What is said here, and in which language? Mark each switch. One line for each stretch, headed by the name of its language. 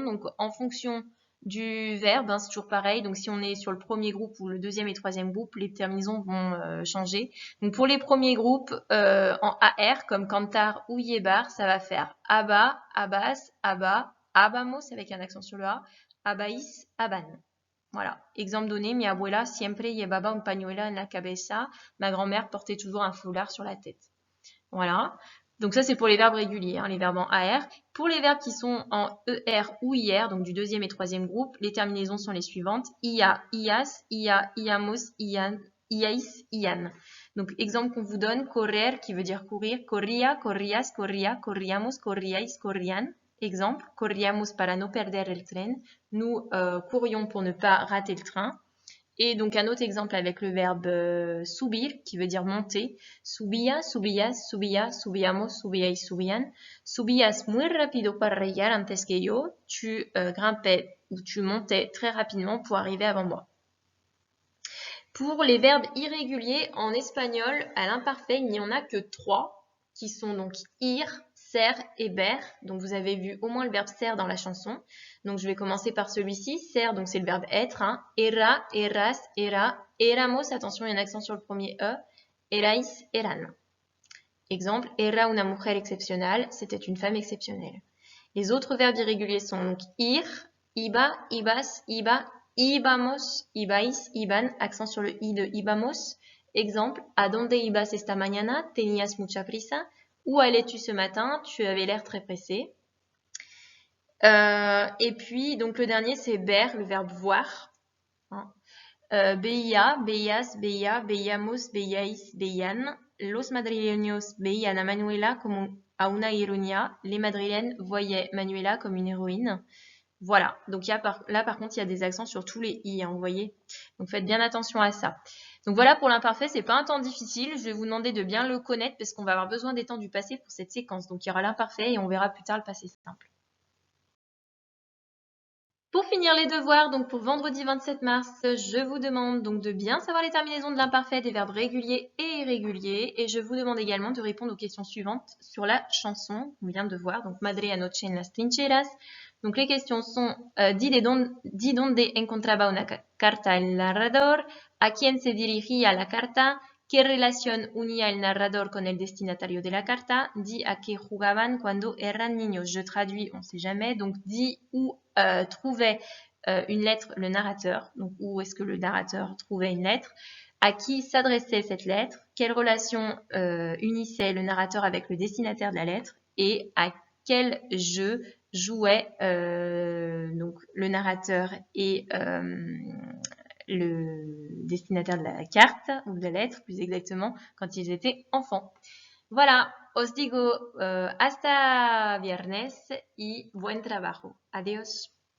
French: Donc, en fonction du verbe, c'est toujours pareil. Donc, si on est sur le premier groupe ou le deuxième et troisième groupe, les terminaisons vont changer. Donc, pour les premiers groupes, en AR, comme cantar ou llevar, ça va faire
Spanish: aba, abas, aba, abamos avec un accent sur le A, abais, aban.
French: Voilà. Exemple donné,
Spanish: mi abuela siempre llevaba un pañuelo en la cabeza.
French: Ma grand-mère portait toujours un foulard sur la tête. Voilà. Donc ça, c'est pour les verbes réguliers, les verbes en AR. Pour les verbes qui sont en ER ou IR, donc du deuxième et troisième groupe, les terminaisons sont les suivantes.
Spanish: Ia, ias, ia, iamos, ian, iais, ian.
French: Donc, exemple qu'on vous donne, correr, qui veut dire courir.
Spanish: Corría, corrías, corría, corríamos, corríais, corrían.
French: Exemple,
Spanish: corríamos para no perder el tren.
French: Nous courions pour ne pas rater le train. Et donc, un autre exemple avec le verbe subir, qui veut dire monter.
Spanish: Subía, subías, subía, subíamos, subíais, subían. Subías muy rápido para llegar antes que yo.
French: Tu grimpais ou tu montais très rapidement pour arriver avant moi. Pour les verbes irréguliers, en espagnol, à l'imparfait, il n'y en a que 3, qui sont donc ir, ser et ber. Donc, vous avez vu au moins le verbe ser dans la chanson. Donc, je vais commencer par celui-ci. Ser, donc c'est le verbe être.
Spanish: Era, eras, era. Éramos,
French: attention, il y a un accent sur le premier E.
Spanish: Erais, eran.
French: Exemple,
Spanish: era una mujer excepcional.
French: C'était une femme exceptionnelle. Les autres verbes irréguliers sont donc ir,
Spanish: iba, ibas, iba, ibamos, ibais, iban.
French: Accent sur le I de ibamos.
Spanish: Exemple, ¿a dónde ibas esta mañana? ¿Tenías mucha prisa?
French: Où allais-tu ce matin? Tu avais l'air très pressé. Et puis, donc le dernier, c'est ver, le verbe voir.
Spanish: Hein. Veía, veías, veía, veíamos, veíais, veían. Los madrileños veían a Manuela como a una heroína.
French: Les madrilènes voyaient Manuela comme une héroïne. Voilà, donc là par contre il y a des accents sur tous les i, hein, vous voyez. Donc faites bien attention à ça. Donc voilà pour l'imparfait, c'est pas un temps difficile. Je vais vous demander de bien le connaître parce qu'on va avoir besoin des temps du passé pour cette séquence. Donc il y aura l'imparfait et on verra plus tard le passé simple. Pour finir les devoirs, donc pour vendredi 27 mars, je vous demande donc de bien savoir les terminaisons de l'imparfait des verbes réguliers et irréguliers. Et je vous demande également de répondre aux questions suivantes sur la chanson qu'on vient de voir, donc Madre anoche en las trincheras. Donc les questions sont
Spanish: di donde encontraba una carta el narrador, a quién se dirigía la carta, qué relación unía el narrador con el destinatario de la carta, di a qué jugaban cuando eran niños.
French: Je traduis, on sait jamais, donc di où trouvait une lettre le narrateur, donc où est-ce que le narrateur trouvait une lettre, à qui s'adressait cette lettre, quelle relation unissait le narrateur avec le destinataire de la lettre et à quel jeu jouait donc le narrateur et le destinataire de la carte ou de la lettre plus exactement quand ils étaient enfants. Voilà,
Spanish: os digo hasta viernes y buen trabajo. Adiós.